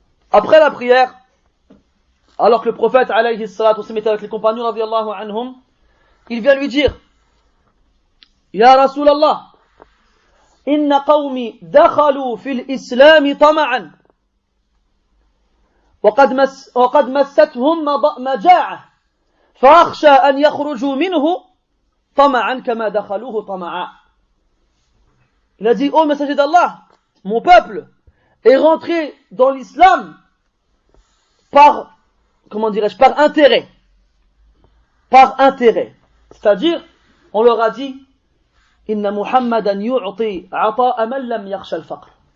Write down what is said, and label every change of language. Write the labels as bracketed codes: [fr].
[fr] Après la prière, alors que le prophète, alayhi salatu wassalam, était avec les compagnons, radiyallahu anhum, il vient lui dire, [ar] Ya Rasulallah, inna qawmi dakhalu fil islami tama'an. وقد مستهم مجاعة فأخشى أن يخرجوا منه طمعا كما دخلوه طمعا. [fr] Il a dit, ô messager d'Allah, mon peuple est rentré dans l'islam par, par intérêt. Par intérêt. C'est-à-dire, on leur a dit, [ar] Inna Muhammadan yu'ti ata'a man lam yakhsha al-faqr.